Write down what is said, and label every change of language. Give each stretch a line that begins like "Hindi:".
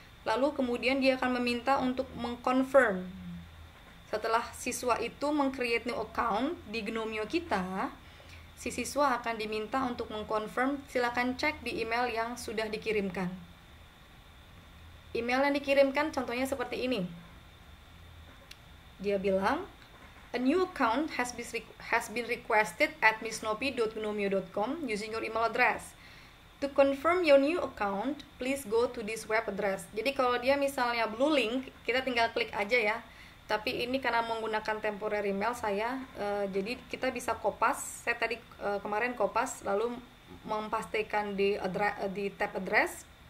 Indonesian: Lalu kemudian dia akan meminta untuk mengconfirm. Setelah siswa itu meng-
English: create new account
Indonesian: di Gnomio kita, si siswa akan diminta untuk mengconfirm. Silakan cek di email yang sudah dikirimkan. Email yang dikirimkan contohnya seperti ini. Dia bilang,
English: a new account has been requested at missnopi.gnomio.com using your email address. To confirm your new account, please go to this web address.
Indonesian: Jadi kalau dia misalnya
English: blue link,
Indonesian: kita tinggal klik aja ya. Tapi ini karena menggunakan
English: temporary email
Indonesian: saya, jadi kita bisa kopas. Saya tadi kemarin kopas, lalu mempastikan di
English: tab address.